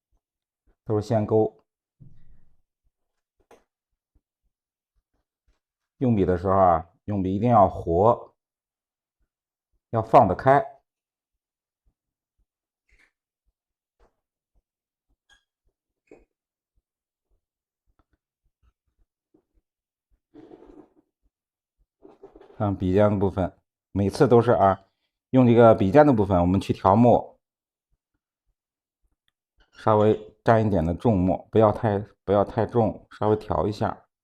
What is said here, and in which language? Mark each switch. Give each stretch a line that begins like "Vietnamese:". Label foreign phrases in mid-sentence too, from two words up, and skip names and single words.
Chinese: 都是線鈎。用筆的時候啊，用筆一定要活，要放得開。像笔尖的部分，每次都是用这个筆尖的部分，我们去调墨，稍微沾一點的重墨，不要太重，稍微調一下。